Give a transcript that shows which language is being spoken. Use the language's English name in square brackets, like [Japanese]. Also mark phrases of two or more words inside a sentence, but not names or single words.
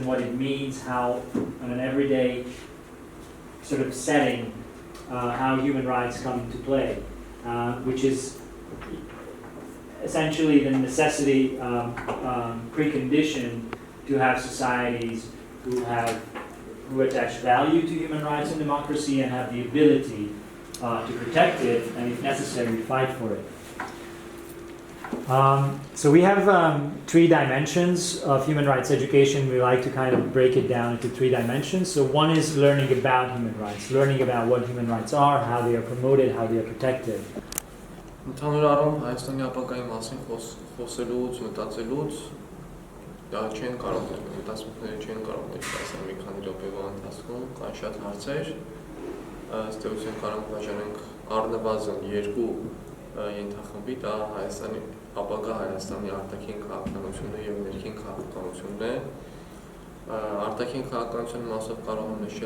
[English] what it means, how on an everyday sort of setting, how human rights come into play, which is essentially the necessity, precondition to have societies who attach value to human rights and democracy and have the ability to protect it and, if necessary, fight for it. So we have 3 dimensions of human rights education. We like to kind of break it down into 3 dimensions. So one is learning about human rights, learning about what human rights are, how they are promoted, how they are protected. [Armenian] Ընդհանուր առում Հայաստանի ապագայի մասին խոսելուց, մտածելուց դա չեն կարող մտածումները չեն կարող դասել մի քանի րոպեվա ընթացքում, կան շատ հարցեր, ըստ էության կարող բաժանենք առնվազն 2 ենթախմբի, դա Հայաստանի ապագա Հայաստանի արտաքին քաղաքականությունը եւ ներքին քաղաքականությունն է։ Արտաքին քաղաքականության մասով կարող եմ նշել,